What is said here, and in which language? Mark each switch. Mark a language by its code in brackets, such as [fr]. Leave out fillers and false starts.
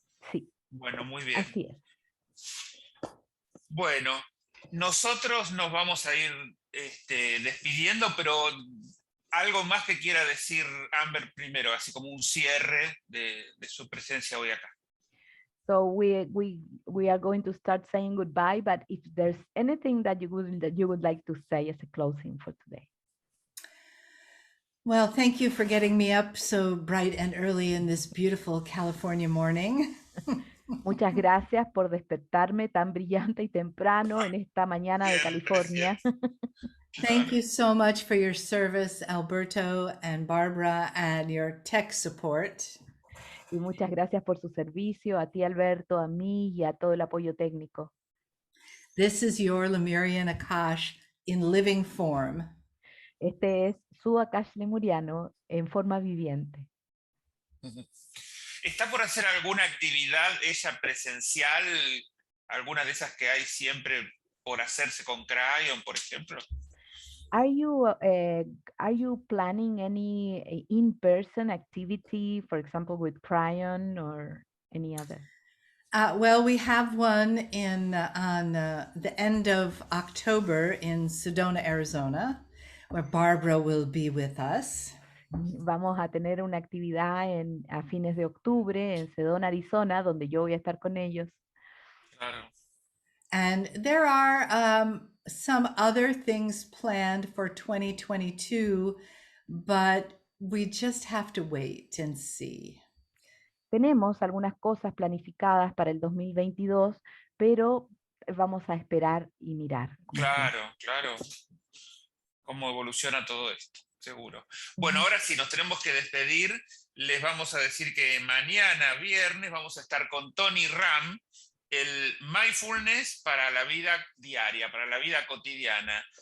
[es] Sí. Bueno, muy bien. Así es. Bueno, nosotros nos vamos a ir despidiendo, pero algo más que quiera decir Amber primero, así como un cierre de su presencia hoy acá. [en] So we are going to start saying goodbye, but if there's anything that you would like to say as a closing for today. Well, thank you for getting me up so bright and early in this beautiful California morning. [es] Muchas gracias por despertarme tan brillante y temprano en esta mañana de California. [en] Thank you so much for your service, Alberto and Barbara, and your tech support. [es] Y muchas gracias por su servicio, a ti Alberto, a mí y a todo el apoyo técnico. [en] This is your Lemurian Akash in living form. [es] Este es su Akash Lemuriano en forma viviente. ¿Está por hacer alguna actividad ella presencial? ¿Alguna de esas que hay siempre por hacerse con Crayon, por ejemplo? [en] Are you planning any in-person activity, for example, with Crayon or any other? Well, we have one on the end of October in Sedona, Arizona, where Barbara will be with us. [es] Vamos a tener una actividad a fines de octubre en Sedona, Arizona, donde yo voy a estar con ellos. Claro. [en] And there are some other things planned for 2022, but we just have to wait and see. [es] Tenemos algunas cosas planificadas para el 2022, pero vamos a esperar y mirar. Claro, claro. Cómo evoluciona todo esto, seguro. Bueno, ahora sí, nos tenemos que despedir. Les vamos a decir que mañana, viernes, vamos a estar con Tony Ram, el mindfulness para la vida diaria, para la vida cotidiana.